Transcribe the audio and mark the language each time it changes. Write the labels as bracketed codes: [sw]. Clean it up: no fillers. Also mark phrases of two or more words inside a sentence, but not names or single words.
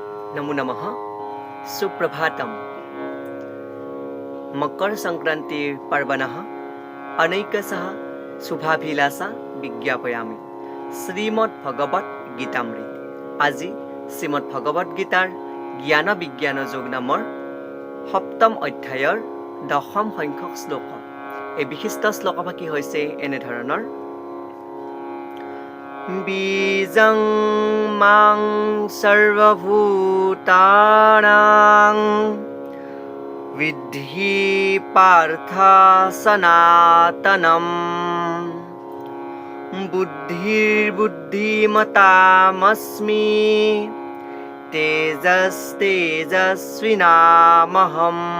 [sa] नमो नमः सुप्रभातम मकर संक्रांति पर्वणः अनैकशः शुभाभिलाषा विज्ञापयामि श्रीमद् भगवत गीतामृत [as] আজি শ্ৰীমদ ভগৱত গীতাৰ জ্ঞান বিজ্ঞান যোগ নামৰ সপ্তম অধ্যায়ৰ দশম সংখ্যক শ্লোক। এই বিশিষ্ট শ্লোকভাগী হৈছে এনেধৰণৰ: [sa] বীজং মাং সৰ্বভূতানাং বিদ্ধি পাৰ্থ সনাতনম বুদ্ধিৰ্বুদ্ধিমতামস্মি তেজস্তেজস্বিনামহম।